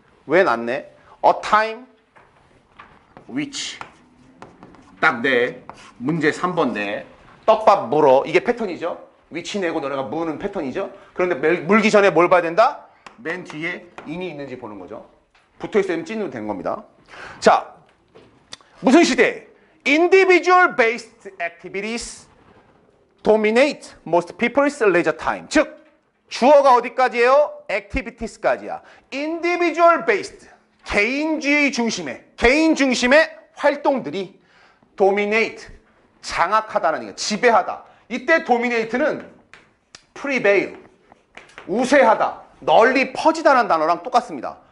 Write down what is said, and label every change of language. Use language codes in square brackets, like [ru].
[ko] 왜 놨네? A time which. 딱 내. 문제 3번 내. 떡밥 물어. 이게 패턴이죠. which 내고 너네가 무는 패턴이죠. 그런데 물기 전에 뭘 봐야 된다? 맨 뒤에 인이 있는지 보는 거죠. 붙어있으면 찐으로 된 겁니다. 자, 무슨 시대? [en] Individual based activities dominate most people's leisure time. [ko] 즉, 주어가 어디까지예요? activities까지야. individual based, 개인주의 중심의, 개인 중심의 활동들이 dominate, 장악하다는 얘기야. 지배하다. 이때 dominate는 prevail, 우세하다, 널리 퍼지다라는 단어랑 똑같습니다.